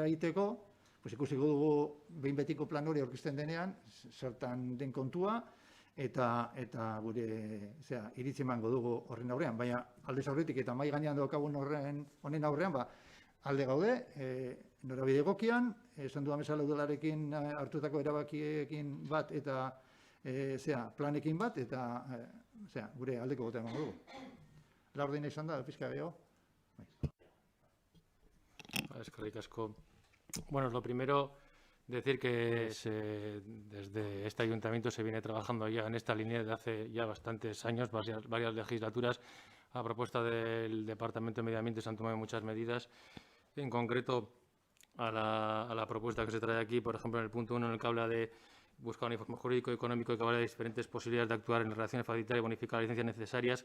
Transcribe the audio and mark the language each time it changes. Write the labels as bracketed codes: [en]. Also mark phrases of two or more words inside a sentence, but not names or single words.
[eu] egiteko, ikusiko dugu behin betiko plan hori aurkezten denean, zertan den kontua, eta gure iritzi emango dugu horren aurrean, baina aldez aurretik eta mahai gainean daukagun honen aurrean, alde gaude, norabide egokian, esan dudan bezala udalarekin hartutako erabakiekin bat eta planekin bat, eta gure aldeko gota emango dugu. Laurdena izan da, pizka gehiago. Eskerrik asko. [es] Bueno, lo primero, decir que desde este ayuntamiento se viene trabajando ya en esta línea desde hace ya bastantes años, varias legislaturas. A propuesta del Departamento de Medio Ambiente se han tomado muchas medidas. En concreto, a la propuesta que se trae aquí, por ejemplo, en el punto 1, en el que habla de buscar un informe jurídico y económico que habla de diferentes posibilidades de actuar en relación a facilitar y bonificar las licencias necesarias.